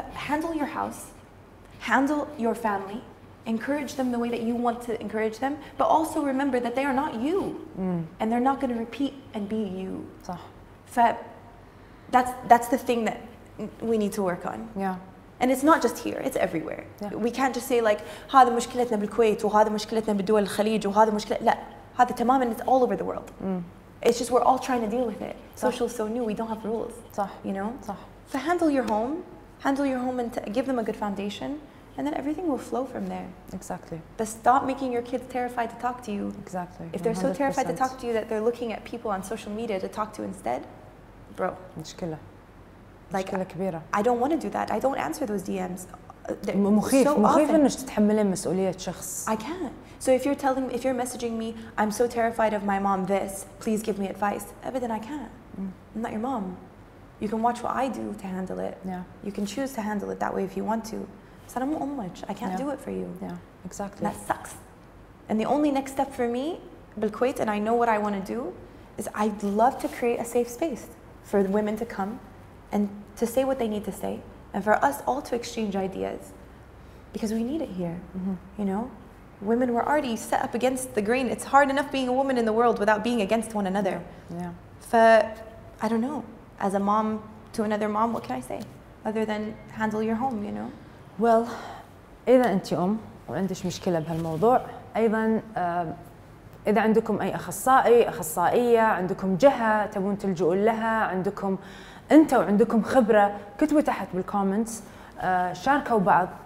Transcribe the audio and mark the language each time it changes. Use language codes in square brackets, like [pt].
[en] Handle your house, handle your family, encourage them the way that you want to encourage them, but also remember that they are not you. And they're not going to repeat and be you. [ar] صح. [en] That's the thing that we need to work on. Yeah. And it's not just here, it's everywhere. Yeah. We can't just say like [ar] هذا مشكلتنا بالكويت وهذا مشكلتنا بدول الخليج وهذا مشكلة لا هذا تماما, [en] it's all over the world. It's just we're all trying to deal with it. Social is so new, we don't have rules. [ar] صح. [en] You know? [ar] صح. [en] So handle your home and give them a good foundation, and then everything will flow from there. Exactly. But stop making your kids terrified to talk to you. Exactly. If they're 100%. So terrified to talk to you that they're looking at people on social media to talk to instead, bro. [ar] مشكلة. [en] Like, [ar] مشكلة كبيرة. [en] I don't want to do that. I don't answer those DMs. [ar] مخيف إنك تتحملين مسؤولية شخص. [en] I can't. So if you're messaging me, I'm so terrified of my mom this, please give me advice. Then I can't. I'm not your mom. You can watch what I do to handle it. Yeah. You can choose to handle it that way if you want to. I can't do it for you. Yeah, exactly. That sucks. And the only next step for me, بالكويت, and I know what I want to do, is I'd love to create a safe space for women to come and to say what they need to say, and for us all to exchange ideas, because we need it here. You know, women were already set up against the grain. It's hard enough being a woman in the world without being against one another. Yeah. I don't know. As a mom to another mom, what can I say other than handle your home? You know. [ar] Well, إذا أنت وعندك مشكلة بهالموضوع، أيضا إذا عندكم أي أخصائي أخصائية، عندكم جهة تبون تلجؤون لها، عندكم أنت وعندكم خبرة، كتبوا تحت بالكومنتس. شاركوا بعض.